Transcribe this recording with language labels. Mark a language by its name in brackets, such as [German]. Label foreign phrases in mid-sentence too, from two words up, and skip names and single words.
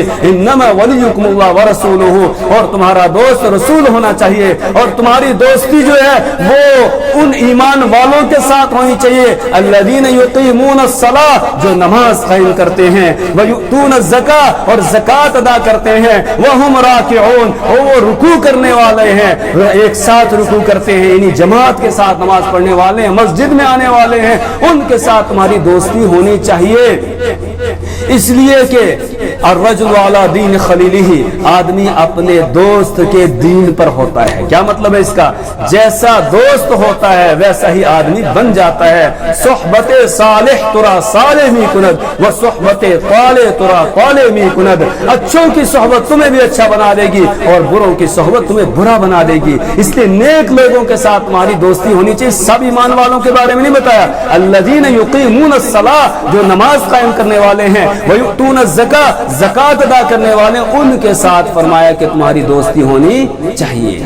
[Arabic] انما ولیکم اللہ ورسولہ، [Urdu] اور تمہارا دوست رسول ہونا چاہیے، اور تمہاری دوستی جو ہے وہ ان ایمان والوں کے ساتھ ہونی چاہیے [Arabic] الذین یقیمون الصلاۃ، [Urdu] جو نماز قائم کرتے ہیں، [Arabic] ویؤتون الزکاۃ، [Urdu] اور زکات ادا کرتے ہیں، [Arabic] وہم راکعون، [Urdu] اور وہ رکوع کرنے والے ہیں، ایک ساتھ رکوع کرتے ہیں، یعنی جماعت کے ساتھ نماز پڑھنے والے ہیں، مسجد میں آنے والے ہیں، ان کے ساتھ تمہاری دوستی ہونی چاہیے۔ اس لیے کہ [Arabic] الرجل علی دین خلیلہ، [Urdu] آدمی اپنے دوست کے دین پر ہوتا ہے۔ کیا مطلب ہے اس کا؟ جیسا دوست ہوتا ہے ویسا ہی آدمی بن جاتا ہے۔ [Persian] صحبت صالح ترا صالح می کند و صحبت طالح ترا طالح می کند، [Urdu] اچھوں کی صحبت تمہیں بھی اچھا بنا دے گی اور بروں کی صحبت تمہیں برا بنا دے گی۔ اس لیے نیک لوگوں کے ساتھ تمہاری دوستی ہونی چاہیے۔ سب ایمان والوں کے بارے میں نہیں بتایا، [Arabic] الذین یقیمون الصلاۃ، [Urdu] جو نماز قائم کرنے والے ہیں، [Arabic] ویؤتون الزکاۃ، [Urdu] زکات ادا کرنے والے، ان کے ساتھ فرمایا کہ تمہاری دوستی ہونی چاہیے۔